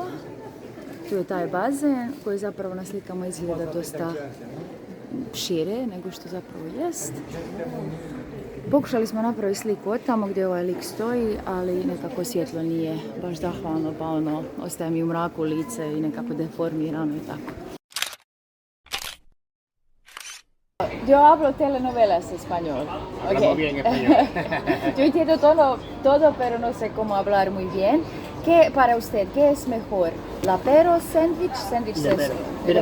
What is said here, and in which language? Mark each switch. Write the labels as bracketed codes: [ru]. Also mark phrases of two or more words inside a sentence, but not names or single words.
[hr] Tu je taj bazen koji zapravo na slikama izgleda dosta šire nego što zapravo jest. Pokušali smo napraviti sliku od tamo gdje ovaj lik stoji, ali nekako svjetlo nije baš zahvalno, pa ostaje mi u mraku lice i nekako deformirano i tako. [es] Yo hablo telenovelas español. Okay. Hablo bien español. Yo entiendo todo, pero no sé cómo hablar muy bien. ¿Qué para usted, qué es mejor? ¿Lapero, sándwich, Mira, ¿lapero o